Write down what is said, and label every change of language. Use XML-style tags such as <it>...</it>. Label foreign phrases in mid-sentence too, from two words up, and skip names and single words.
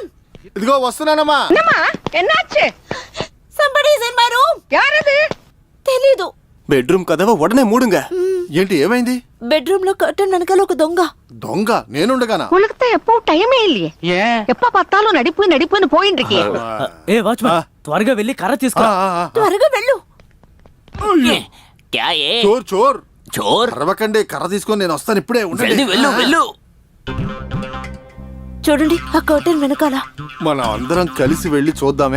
<te>ఇదిగో వస్తున్నానమ్మా.</te> <en>Somebody is in my room.</en> <te>తెలీదు.</te> <ta>பெட்ரூம் கதவ உடனே மூடுகா.</ta> <te>ఏంటి, ఏమైంది? బెడ్రూమ్ లో కర్టన్ వెనకాల ఒక దొంగ. దొంగ నేనుండగానా?</te> <ta>உனக்கு எப்போ டைமே இல்லையே எப்ப பார்த்தாலும் நடிப்புன்னு போயிட்டு இருக்கே.</ta> <te>ఏ వాచ్మన్, త్వరగా వెళ్ళి కర్ర తీసుకో. త్వరగా వెళ్ళు.</te> <hi>चोर चोर</hi> <te>చోర్, అరవకండి. కర్ర తీసుకొని నేను వస్తాను ఇప్పుడే. ఉండండి. వెళ్ళు వెళ్ళు. చూడండి, ఆ కర్టన్ వెనకాల. మనం అందరం కలిసి వెళ్ళి చూద్దామే.</te>